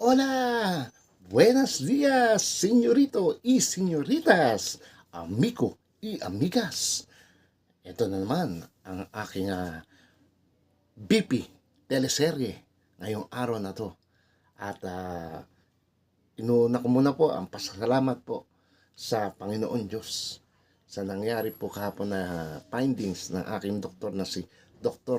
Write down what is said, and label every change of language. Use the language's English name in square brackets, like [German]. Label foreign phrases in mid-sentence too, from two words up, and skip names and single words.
[Spanish] Hola! Buenos días, señorito y señoritas, amigo y amigas. [Filipino] Ito na naman ang aking BP teleserye ngayong araw na to. At inuna ko muna po ang pasasalamat po sa Panginoon Diyos sa nangyari po kahapon na findings ng aking doktor na si Dr.